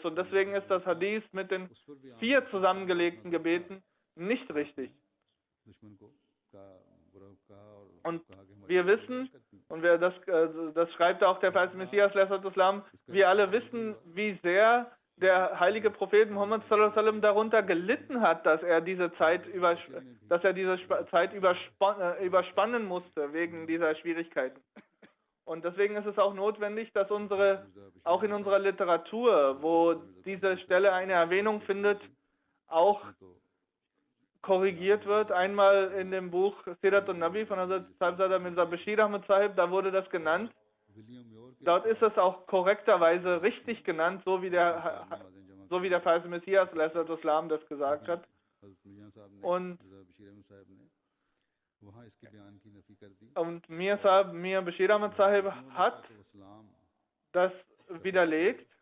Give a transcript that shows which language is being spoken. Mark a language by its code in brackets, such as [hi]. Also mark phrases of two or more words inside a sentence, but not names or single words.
[de] Und deswegen ist das Hadith mit den 4 zusammengelegten Gebeten nicht richtig. Und wir wissen, und das schreibt auch der Verheißene Messias, wir alle wissen, wie sehr der heilige Prophet Muhammad [ar] صلى الله عليه وسلم [de] darunter gelitten hat, dass er diese Zeit überspannen musste wegen dieser Schwierigkeiten. Und deswegen ist es auch notwendig, dass auch in unserer Literatur, wo diese Stelle eine Erwähnung findet, auch korrigiert wird. Einmal in dem Buch Sirat al-Nabi von Hazrat Sahibzada Mirza Bashir Ahmad Sahib, da wurde das genannt. Dort ist es auch korrekterweise richtig genannt, so wie der Verheißene Messias Islam das gesagt hat. Und Mir Bashir Ahmad Sahib hat das widerlegt.